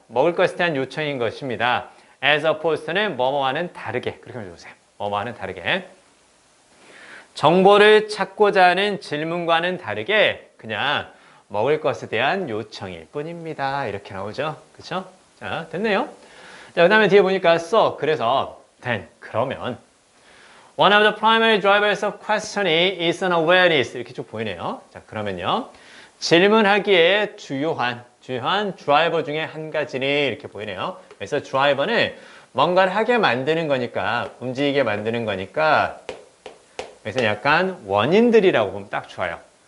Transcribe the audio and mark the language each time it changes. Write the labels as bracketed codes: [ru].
[ko] 먹을 것에 대한 요청인 것입니다. [en] as opposed to [ko] 는 뭐뭐와는 다르게. 그렇게 해주세요. 뭐뭐와는 다르게. 정보를 찾고자 하는 질문과는 다르게 그냥 먹을 것에 대한 요청일 뿐입니다. 이렇게 나오죠. 그쵸? 자, 됐네요. 자, 그 다음에 뒤에 보니까 [en] so, [ko] 그래서 [en] then, [ko] 그러면 [en] one of the primary drivers of questioning is an awareness. [ko] 이렇게 쭉 보이네요. 자, 그러면요. 질문하기에 주요한 드라이버 중에 한 가지는 이렇게 보이네요. 그래서 드라이버는 뭔가를 하게 만드는 거니까, 움직이게 만드는 거니까, 그래서 약간 원인들이라고 보면 딱 좋아요.